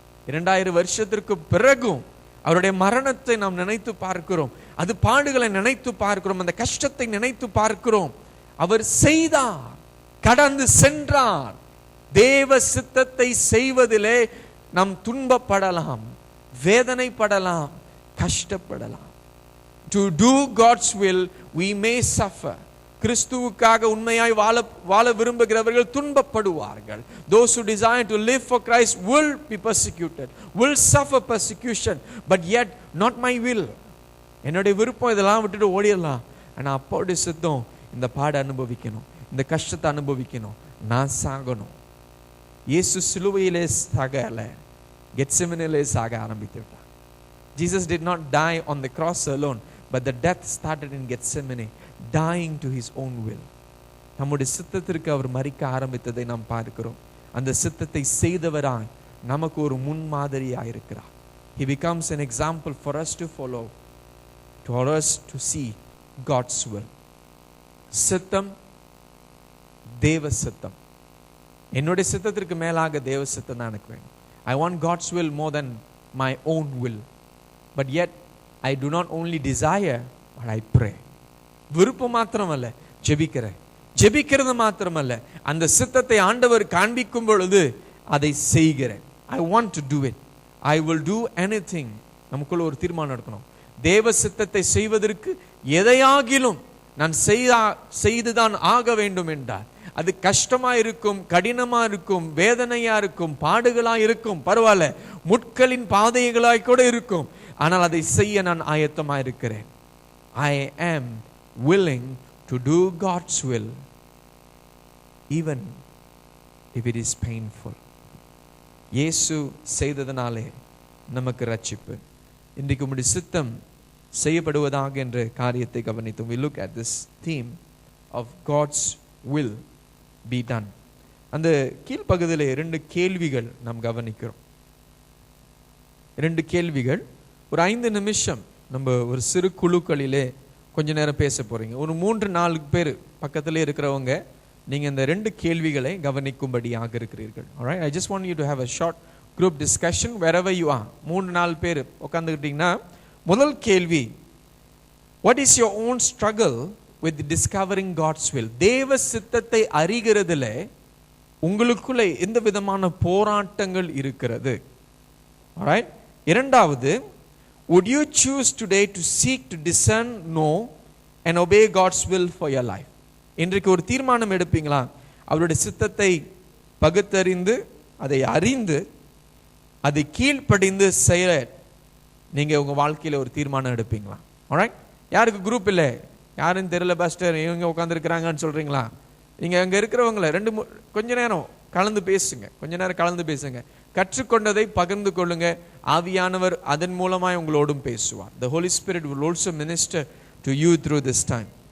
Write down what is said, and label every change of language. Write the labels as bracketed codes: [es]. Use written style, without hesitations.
[ta] 2000 வருஷத்திற்கு பிறகும் அவருடைய மரணத்தை நாம் நினைத்து பார்க்கிறோம். அது பாடுகளை நினைத்து பார்க்கிறோம். அந்த கஷ்டத்தை நினைத்து பார்க்கிறோம். அவர் செய்தார், கடந்து சென்றார். தேவ சித்தத்தை செய்வதிலே நாம் துன்பப்படலாம், வேதனைப்படலாம், கஷ்டப்படலாம். [en] To do God's will we may suffer. [ta] கிறிஸ்துவுக்காக உண்மையாய் வாழ விரும்புகிறவர்கள் துன்பப்படுவார்கள். [en] Those who desire to live for Christ will be persecuted, will suffer persecution, but yet not my will. [ta] என்னுடைய விருப்பம் இதெல்லாம் விட்டுட்டு ஓடிடலாம். ஆனால் அப்பாவுடைய சித்தம் இந்த பாட அனுபவிக்கணும், இந்த கஷ்டத்தை அனுபவிக்கணும், நான் சாகணும். இயேசு சிலுவையிலே சாகல, கெத்செமனிலே சாக ஆரம்பித்து விட்டார். [en] Jesus did not die on the cross alone, but the death started in Gethsemane, dying to his own will. [ta] நம்முடைய சித்தத்திற்கு அவர் மரிக்க ஆரம்பித்ததை நாம் பார்க்கிறோம். அந்த சித்தத்தை செய்தவராய் நமக்கு ஒரு முன்மாதிரியாய் இருக்கிறார். [en] He becomes an example for us to follow, for us to see God's will. [ta] சித்தம், தேவ சித்தம். என்னுடைய சித்தத்திற்கு மேலாக தேவ சித்தம் தான் எனக்கு வேணும். [en] I want God's will more than my own will. But yet I do not only desire, but I pray. [ta] விருப்பம் மாத்திரமல்ல, ஜெபிக்கிறேன். ஜெபிக்கிறது மாத்திரமல்ல, அந்த சித்தத்தை ஆண்டவர் காண்பிக்கும் பொழுது அதை செய்கிறேன். [en] I want to do it. I will do anything. [ta] நமக்குள்ள ஒரு தீர்மானம் எடுக்கணும். தேவ சித்தத்தை செய்வதற்கு எதையாகிலும் நான் செய்துதான் ஆக வேண்டும் என்றார். அது கஷ்டமா இருக்கும், கடினமா இருக்கும், வேதனையா இருக்கும், பாடுகளா இருக்கும், பரவாயில்ல, முட்களின் பாதைகளாய் கூட இருக்கும். ஆனால் அதை செய்ய நான் ஆயத்தமா இருக்கிறேன். [en] I am willing to do God's will even if it is painful. [ta] இயேசு செய்ததனாலே நமக்கு ரட்சிப்பு. இன்றைக்கு உம்முடைய சித்தம் செய்யப்படுவதாக என்ற காரியத்தை கவனித்தோம். [en] We look at this theme of God's will be done. [ta] அந்த கீழ்ப்பகுதியிலே 2 கேள்விகள் நாம் கவனிக்கிறோம். 2 கேள்விகள். ஒரு 5 நிமிஷம் நம்ம ஒரு சிறு குழுக்களிலே கொஞ்ச நேரம் பேச போறீங்க. ஒரு 3-4 பேர் பக்கத்திலே இருக்கிறவங்க நீங்க இந்த 2 கேள்விகளை கவனிக்கும்படியாக இருக்கிறீர்கள். [en] Alright, I just want you to have a short group discussion wherever you are. [ta] 3-4 பேர் உட்கார்ந்துக்கிட்டீங்கன்னா, முதல் கேள்வி, [en] what is your own struggle with discovering God's will? [ta] தேவ சித்தத்தை அறிகிறதுல உங்களுக்குள்ள எந்த விதமான போராட்டங்கள் இருக்கிறது? [en] Alright, [ta] இரண்டாவது, [en] would you choose today to seek to discern, know and obey God's will for your life? [ta] இன்றைக்கு ஒரு தீர்மானம் எடுப்பீங்களா? அவருடைய சித்தத்தை பகுத்தறிந்து அதை அறிந்து அதை கீழ்ப்படிந்து செய்ய நீங்க உங்க வாழ்க்கையில ஒரு தீர்மானம் எடுப்பீங்களா? Alright, யாருக்கு குரூப் இல்லை, யாருன்னு தெரியல பாஸ்டர், இவங்க உட்காந்துருக்கிறாங்கன்னு சொல்றீங்களா? நீங்க அங்க இருக்கிறவங்கள கொஞ்ச நேரம் கலந்து பேசுங்க. கொஞ்ச நேரம் கலந்து பேசுங்க. கற்றுக்கொண்டதை பகிர்ந்து கொள்ளுங்க. ஆவியானவர் அதன் மூலமாய் உங்களோடும் பேசுவார். [en] The Holy Spirit will also minister to you through this time.